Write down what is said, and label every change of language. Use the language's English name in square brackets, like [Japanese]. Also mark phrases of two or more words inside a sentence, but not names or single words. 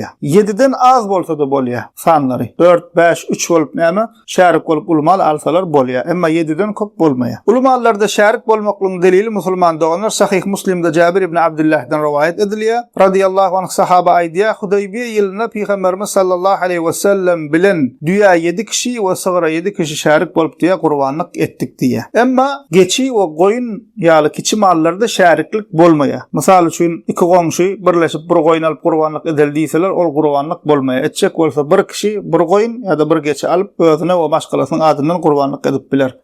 [Turkmen] 7den az bolsa da bolýa sanlary. 4, 5, 3 bolup näme? Şärik bolup ulmal alsalar bolýa. Emma 7den köp bolmaýa. Ulmallarda şärik bolmaklygyň delili musulman doganlar Sahih Muslim'de Jabir ibn Abdullah'dan rivayet edilýär. [Arabic] رضي الله عنه [Turkmen] sahaba aýdýar, Hudaybiye ýylynda Peygamberimiz [Arabic] صلى الله عليه وسلم [Turkmen] bilen düýä 7 kişi we sygyra 7 kişi şärik bolup diýe gurbanlyk etdik diýe. Emma geçi we goýun ýaly kiçi mallarda şäriklik bolmaýa. Mysal üçin iki goňşy birleşip bir goýun alyp gurbanlyk edildiýseler, ol gurbanlyk bolmaýa. Etjek bolsa bir kişi bir goýun ýa-da bir geçi alyp özüne we başgalasynyň adyndan gurbanlyk edip biler.